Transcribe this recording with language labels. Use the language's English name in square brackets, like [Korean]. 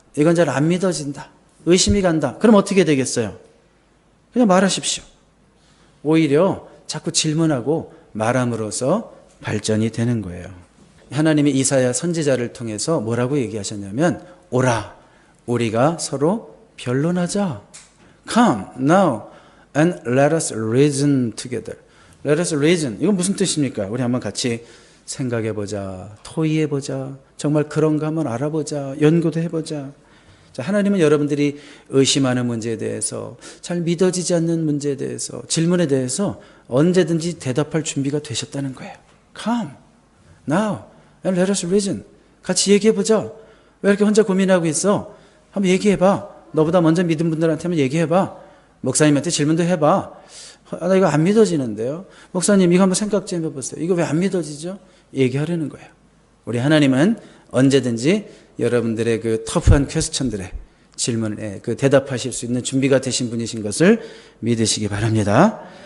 [Korean] 이건 잘 안 믿어진다. 의심이 간다. 그럼 어떻게 되겠어요? 그냥 말하십시오. 오히려 자꾸 질문하고 말함으로써 발전이 되는 거예요. 하나님이 이사야 선지자를 통해서 뭐라고 얘기하셨냐면, 오라, 우리가 서로 변론하자. [English] Come now and let us reason together. Let us reason. [Korean] 이건 무슨 뜻입니까? 우리 한번 같이 생각해보자. 토의해보자. 정말 그런가 한번 알아보자. 연구도 해보자. 자, 하나님은 여러분들이 의심하는 문제에 대해서, 잘 믿어지지 않는 문제에 대해서, 질문에 대해서 언제든지 대답할 준비가 되셨다는 거예요. [English] Come now and let us reason. [Korean] 같이 얘기해보자. 왜 이렇게 혼자 고민하고 있어? 한번 얘기해봐. 너보다 먼저 믿은 분들한테 한번 얘기해봐. 목사님한테 질문도 해봐. 나 이거 안 믿어지는데요. 목사님, 이거 한번 생각 좀 해보세요. 이거 왜 안 믿어지죠? 얘기하려는 거예요. 우리 하나님은 언제든지 여러분들의 그 터프한 퀘스천들의 질문에 그 대답하실 수 있는 준비가 되신 분이신 것을 믿으시기 바랍니다.